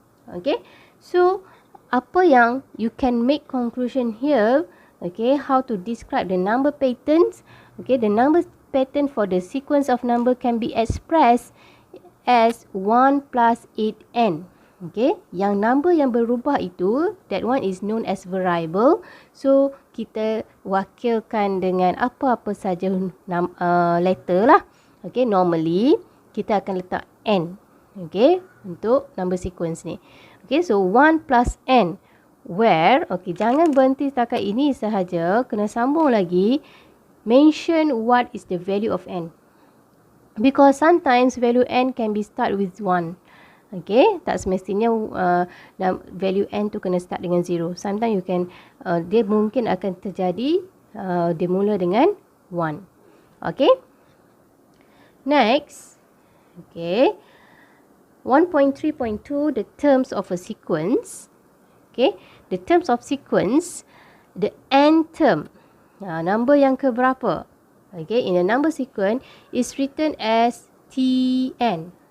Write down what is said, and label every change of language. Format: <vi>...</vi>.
<en>Okay, so</en> <ms>apa yang</ms> <en>you can make conclusion here? Okay, how to describe the number patterns? Okay, the number pattern for the sequence of number can be expressed as 1 plus 8n. Okay,</en> <ms>yang number yang berubah itu,</ms> <en>that one is known as variable.</en> <ms>So, kita wakilkan dengan apa-apa saja letter lah. Okay, normally, kita akan letak n. Okay, untuk number sequence ni. Okay,</ms> <en>so 1 plus n. Where,</en> <ms>okay, jangan berhenti setakat ini sahaja. Kena sambung lagi.</ms> <en>Mention what is the value of n. Because sometimes value n can be start with 1. Okay,</en> <ms>tak semestinya value n tu kena start dengan 0.</ms> <en>Sometimes you can,</en> <ms>dia mungkin akan terjadi, dia mula dengan 1. Okay.</ms> <en>Next, okay, 1.3.2, the terms of a sequence. Okay, the terms of sequence, the n term, number</en> <ms>yang keberapa.</ms> <en>Okay, in a number sequence is written as Tn.</en>